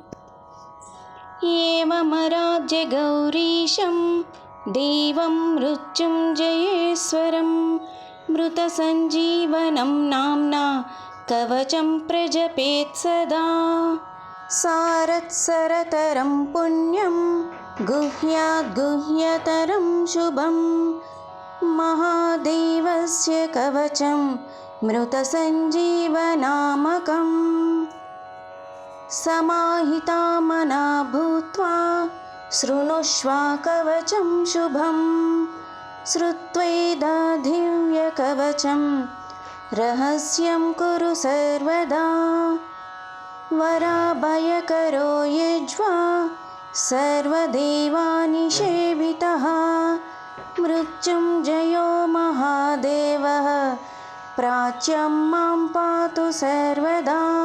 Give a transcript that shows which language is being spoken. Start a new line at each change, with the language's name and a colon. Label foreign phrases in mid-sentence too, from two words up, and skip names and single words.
Sanskrit: ఏవమరాజ్య గౌరీశం దేవం మృత్యుంజయేశ్వరం మృత సంజీవనం నామ్నా కవచం ప్రజపేత్ సదా. సారత్సరతరం పుణ్యం గుహ్యాద్గుహ్యతరం శుభం మహాదేవస్య కవచం మృత సంజీవనామకం. समाहिता मना भूत्वा शृणुष्व कवचं शुभं श्रुत्वैदधिव्यकवचं रहस्यं कुरु सर्वदा. वराभयकरो यज्वा सर्वदेवानिषेवितः मृत्युञ्जयो महादेवः प्राच्यं मां पातु सर्वदा.